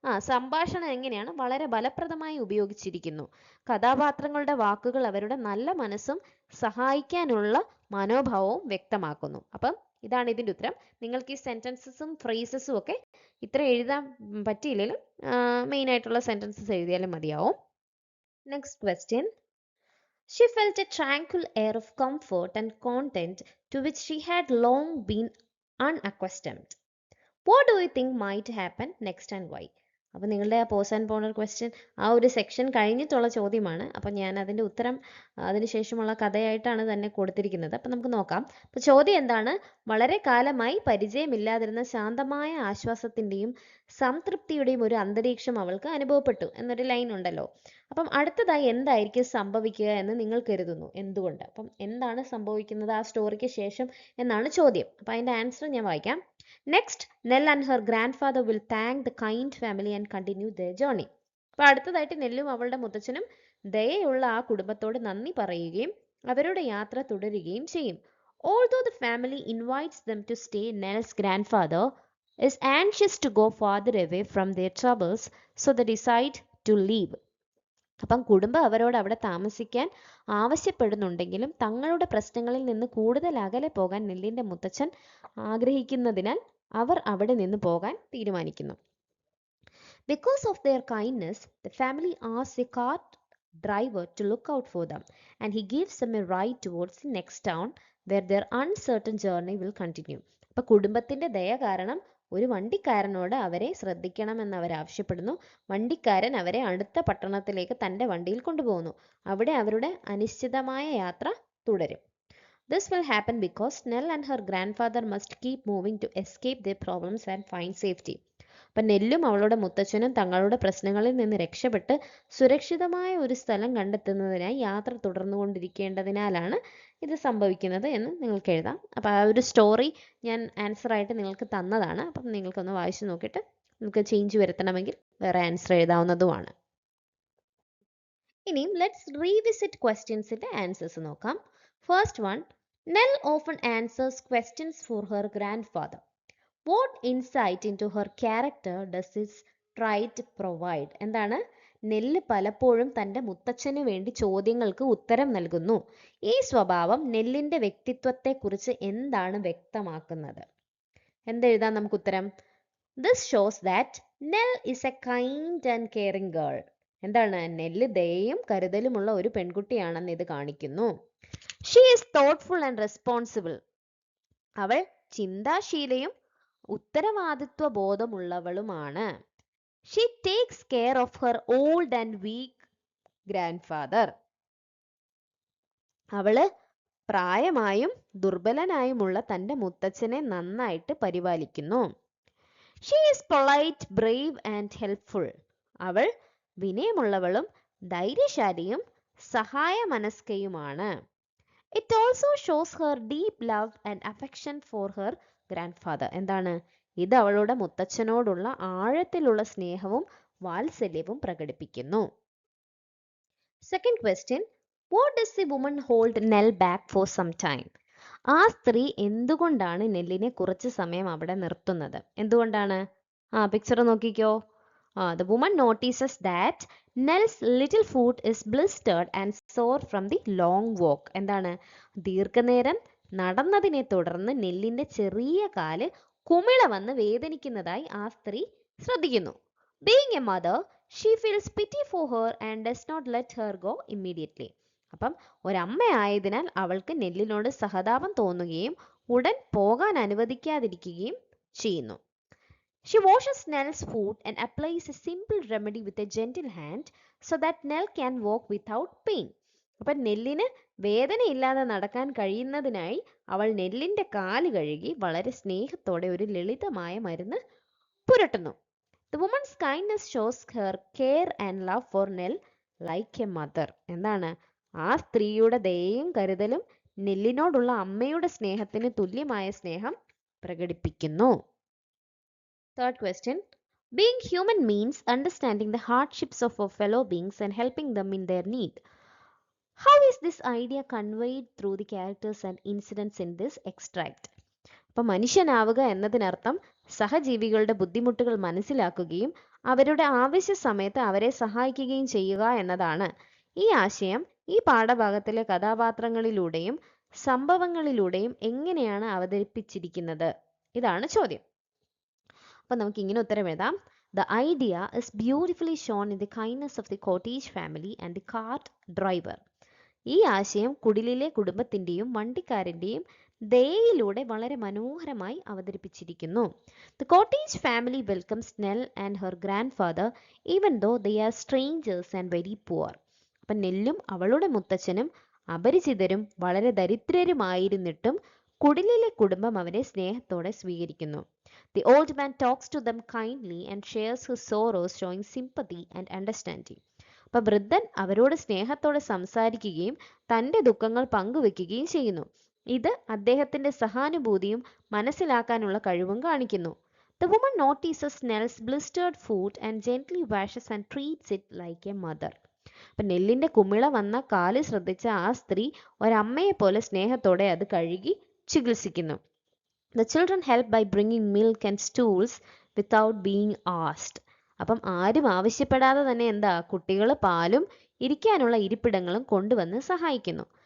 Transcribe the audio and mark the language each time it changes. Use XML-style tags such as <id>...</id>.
<ml>സംഭാഷണം എങ്ങനെയാണ് വളരെ ഫലപ്രദമായി ഉപയോഗിച്ചിരിക്കുന്നു. കഥാപാത്രങ്ങളുടെ വാക്കുകൾ അവരുടെ നല്ല മനസ്സും സഹായിക്കാനുള്ള മനോഭാവവും വ്യക്തമാക്കുന്നു. അപ്പം ഇതാണ് ഇതിൻ്റെ ഉത്തരം. നിങ്ങൾക്ക് ഈ സെന്റൻസസും ഫ്രേസസും ഒക്കെ ഇത്ര എഴുതാൻ പറ്റിയില്ലെങ്കിലും മെയിൻ ആയിട്ടുള്ള സെന്റൻസസ് എഴുതിയാലും മതിയാവും.</ml> <en>Next question. She felt a tranquil air of comfort and content to which she had long been unaccustomed. What do you think might happen next and why?</en> <ml>അപ്പോൾ നിങ്ങളുടെ ആ</ml> <en>pause and ponder question</en> <ml>ആ ഒരു section കഴിഞ്ഞിട്ടുള്ള ചോദ്യമാണ്. അപ്പം ഞാൻ അതിൻ്റെ ഉത്തരം അതിനുശേഷമുള്ള കഥയായിട്ടാണ് തന്നെ കൊടുത്തിരിക്കുന്നത്. അപ്പം നമുക്ക് നോക്കാം. അപ്പോൾ ചോദ്യം എന്താണ്? വളരെ കാലമായി പരിചയമില്ലാതിരുന്ന ശാന്തമായ ആശ്വാസത്തിൻ്റെയും സംതൃപ്തിയുടെയും ഒരു അന്തരീക്ഷം അവൾക്ക് അനുഭവപ്പെട്ടു എന്നൊരു ലൈൻ ഉണ്ടല്ലോ. അപ്പം അടുത്തതായി എന്തായിരിക്കും സംഭവിക്കുക എന്ന് നിങ്ങൾ കരുതുന്നു? എന്തുകൊണ്ട്? അപ്പം എന്താണ് സംഭവിക്കുന്നത് ആ സ്റ്റോറിക്ക് ശേഷം എന്നാണ് ചോദ്യം. അപ്പം അതിൻ്റെ ആൻസർ ഞാൻ വായിക്കാം.</ml> <en>Next, Nell and her grandfather will thank the kind family and continue their journey.</en> <ml>അപ്പോൾ അടുത്തതായിട്ട് നെല്ലും അവളുടെ മുത്തച്ഛനും ദയയുള്ള ആ കുടുംബത്തോട് നന്ദി പറയുകയും അവരുടെ യാത്ര തുടരുകയും ചെയ്യും.</ml> <en>Although the family invites them to stay, Nell's grandfather is anxious to go farther away from their troubles, so they decide to leave.</en> <ml>അപ്പം കുടുംബം അവരോട് അവിടെ താമസിക്കാൻ ആവശ്യപ്പെടുന്നുണ്ടെങ്കിലും തങ്ങളുടെ പ്രശ്നങ്ങളിൽ നിന്ന് കൂടുതൽ അകലെ പോകാൻ നെല്ലിന്റെ മുത്തച്ഛൻ ആഗ്രഹിക്കുന്നതിനാൽ അവർ അവിടെ നിന്ന് പോകാൻ തീരുമാനിക്കുന്നു.</ml> <en>Because of their kindness, the family asks a cart driver to look out for them, and he gives them a ride towards the next town where their uncertain journey will continue.</en> <ml>അപ്പൊ കുടുംബത്തിന്റെ ദയ കാരണം ഒരു വണ്ടിക്കാരനോട് അവരെ ശ്രദ്ധിക്കണമെന്ന് അവർ ആവശ്യപ്പെടുന്നു. വണ്ടിക്കാരൻ അവരെ അടുത്ത പട്ടണത്തിലേക്ക് തൻ്റെ വണ്ടിയിൽ കൊണ്ടുപോകുന്നു. അവിടെ അവരുടെ അനിശ്ചിതമായ യാത്ര തുടരും.</ml> <en>This will happen because Nell and her grandfather must keep moving to escape their problems and find safety.</en> <ml>അപ്പം നെല്ലും അവളുടെ മുത്തച്ഛനും തങ്ങളുടെ പ്രശ്നങ്ങളിൽ നിന്ന് രക്ഷപ്പെട്ട് സുരക്ഷിതമായ ഒരു സ്ഥലം കണ്ടെത്തുന്നതിനായി യാത്ര തുടർന്നുകൊണ്ടിരിക്കേണ്ടതിനാലാണ് ഇത് സംഭവിക്കുന്നത് എന്ന് നിങ്ങൾക്ക് എഴുതാം. അപ്പോൾ ആ ഒരു സ്റ്റോറി ഞാൻ ആൻസറായിട്ട് നിങ്ങൾക്ക് തന്നതാണ്. അപ്പം നിങ്ങൾക്കൊന്ന് വായിച്ചു നോക്കിയിട്ട് നിങ്ങൾക്ക് ചേഞ്ച് വരുത്തണമെങ്കിൽ വേറെ ആൻസർ എഴുതാവുന്നതുമാണ്. ഇനിയും ലെറ്റ്സ് റീവിസിറ്റ് ക്വസ്റ്റ്യൻസിൻ്റെ ആൻസേഴ്സ് നോക്കാം.</ml> <en>First one, Nell often answers questions for her grandfather. What insight into her character does this trait provide?</en> <ml>എന്താണ്? നെല്ല് പലപ്പോഴും തൻ്റെ മുത്തച്ഛന് വേണ്ടി ചോദ്യങ്ങൾക്ക് ഉത്തരം നൽകുന്നു. ഈ സ്വഭാവം നെല്ലിൻ്റെ വ്യക്തിത്വത്തെക്കുറിച്ച് എന്താണ് വ്യക്തമാക്കുന്നത്? എന്തെഴുതാം നമുക്ക് ഉത്തരം?</ml> <en>This shows that Nell is a kind and caring girl.</en> <ml>എന്താണ്? നെല്ല് ദയയും കരുതലുമുള്ള ഒരു പെൺകുട്ടിയാണെന്ന് ഇത് കാണിക്കുന്നു.</ml> <en>She is thoughtful and responsible.</en> <ml>അവൾ ചിന്താശീലയും ഉത്തരവാദിത്വ ബോധമുള്ളവളുമാണ്.</ml> <en>She takes care of her old and weak grandfather.</en> <ml>അവള് പ്രായമായും ദുർബലനായുമുള്ള തൻ്റെ മുത്തച്ഛനെ നന്നായിട്ട് പരിപാലിക്കുന്നു.</ml> <en>She is polite, brave and helpful.</en> <ml>അവൾ വിനയമുള്ളവളും ധൈര്യശാലിയും സഹായ മനസ്കയുമാണ്.</ml> <en>It also shows her deep love and affection for her grandfather.</en> <ml>എന്താണ്? ഇത് അവളുടെ മുത്തച്ഛനോടുള്ള ആഴത്തിലുള്ള സ്നേഹവും വാത്സല്യവും പ്രകടിപ്പിക്കുന്നു.</ml> <en>Second question, what does the woman hold Nell back for some time?</en> <ml>ആ സ്ത്രീ എന്തുകൊണ്ടാണ് നെല്ലിനെ കുറച്ച് സമയം അവിടെ നിർത്തുന്നത്? എന്തുകൊണ്ടാണ്? പിക്ചർ നോക്കിക്കോ.</ml> <en>The woman notices that Nell's little foot is blistered and sore from the long walk.</en> <ml>എന്താണ്? ദീർഘനേരം നടന്നതിനെ തുടർന്ന് നെല്ലിന്റെ ചെറിയ കാല് കുമിള വന്ന് വേദനിക്കുന്നതായി ആ സ്ത്രീ ശ്രദ്ധിക്കുന്നു.</ml> <en>Being a mother, she feels pity for her and does not let her go immediately.</en> <ml>അപ്പം ഒരമ്മയായതിനാൽ അവൾക്ക് നെല്ലിനോട് സഹതാപം തോന്നുകയും ഉടൻ പോകാൻ അനുവദിക്കാതിരിക്കുകയും ചെയ്യുന്നു.</ml> <en>She washes Nell's foot and applies a simple remedy with a gentle hand so that Nell can walk without pain.</en> <ml>അപ്പം നെല്ലിന് വേദനയില്ലാതെ നടക്കാൻ കഴിയുന്നതിനായി അവൾ നെല്ലിന്റെ കാല് കഴുകി വളരെ സ്നേഹത്തോടെ ഒരു ലളിതമായ മരുന്ന് പുരട്ടുന്നു.</ml> <en>The woman's kindness shows her care and love for Nell like a mother.</en> <ml>എന്താണ്? ആ സ്ത്രീയുടെ ദയയും കരുതലും നെല്ലിനോടുള്ള അമ്മയുടെ സ്നേഹത്തിന് തുല്യമായ സ്നേഹം പ്രകടിപ്പിക്കുന്നു.</ml> <en>Third question, being human means understanding the hardships of our fellow beings and helping them in their need. How is this idea conveyed through the characters and incidents in this extract?</en> <ml>അപ്പം മനുഷ്യനാവുക എന്നതിനർത്ഥം സഹജീവികളുടെ ബുദ്ധിമുട്ടുകൾ മനസ്സിലാക്കുകയും അവരുടെ ആവശ്യ സമയത്ത് അവരെ സഹായിക്കുകയും ചെയ്യുക എന്നതാണ്. ഈ ആശയം ഈ പാഠഭാഗത്തിലെ കഥാപാത്രങ്ങളിലൂടെയും സംഭവങ്ങളിലൂടെയും എങ്ങനെയാണ് അവതരിപ്പിച്ചിരിക്കുന്നത്? ഇതാണ് ചോദ്യം. അപ്പം നമുക്ക് ഇങ്ങനെ ഉത്തരം എഴുതാം.</ml> <en>The idea is beautifully shown in the kindness of the cottage family and the cart driver.</en> <ml>ഈ ആശയം കുടിലിലെ കുടുംബത്തിൻ്റെയും വണ്ടിക്കാരൻ്റെയും ദയയിലൂടെ വളരെ മനോഹരമായി അവതരിപ്പിച്ചിരിക്കുന്നു.</ml> <en>The cottage family welcomes Nell and her grandfather even though they are strangers and very poor.</en> <ml>അപ്പം നെല്ലും അവളുടെ മുത്തച്ഛനും അപരിചിതരും വളരെ ദരിദ്രരുമായിരുന്നിട്ടും കുടിലിലെ കുടുംബം അവരെ സ്നേഹത്തോടെ സ്വീകരിക്കുന്നു.</ml> <en>The old man talks to them kindly and shares his sorrows, showing sympathy and understanding.</en> <ml>അപ്പം വൃദ്ധൻ അവരോട് സ്നേഹത്തോടെ സംസാരിക്കുകയും തൻ്റെ ദുഃഖങ്ങൾ പങ്കുവെക്കുകയും ചെയ്യുന്നു. ഇത് അദ്ദേഹത്തിൻ്റെ സഹാനുഭൂതിയും മനസ്സിലാക്കാനുള്ള കഴിവും കാണിക്കുന്നു.</ml> <en>The woman notices Nell's blistered foot and gently washes and treats it like a mother.</en> <ml>അപ്പം നെല്ലിൻ്റെ കുമിള വന്ന കാല് ശ്രദ്ധിച്ച ആ സ്ത്രീ ഒരമ്മയെ പോലെ സ്നേഹത്തോടെ അത് കഴുകി ചികിത്സിക്കുന്നു.</ml> <en>The children help by bringing milk and stools without being asked.</en> <ml>അപ്പം ആരും ആവശ്യപ്പെടാതെ തന്നെ കുട്ടികൾ പാലും ഇരിക്കാനുള്ള ഇരിപ്പിടങ്ങളും കൊണ്ടുവന്ന് സഹായിക്കുന്നു.</ml>